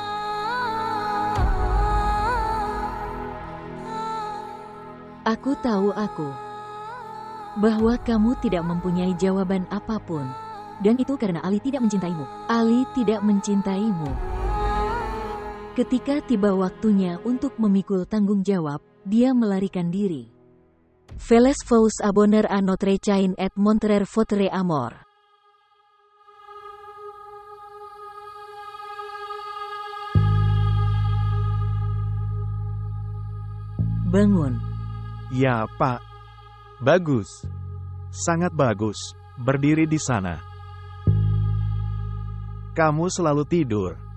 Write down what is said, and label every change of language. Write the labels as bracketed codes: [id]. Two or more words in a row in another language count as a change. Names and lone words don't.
[id] Aku tahu bahwa kamu tidak mempunyai jawaban apapun. Dan itu karena Ali tidak mencintaimu. Ali tidak mencintaimu. Ketika tiba waktunya untuk memikul tanggung jawab, dia melarikan diri. [fr] Veles vous abonner à notre chaîne et montrer votre amour. [id] Bangun. Ya, Pak. Bagus. Sangat bagus. Berdiri di sana. Kamu selalu tidur.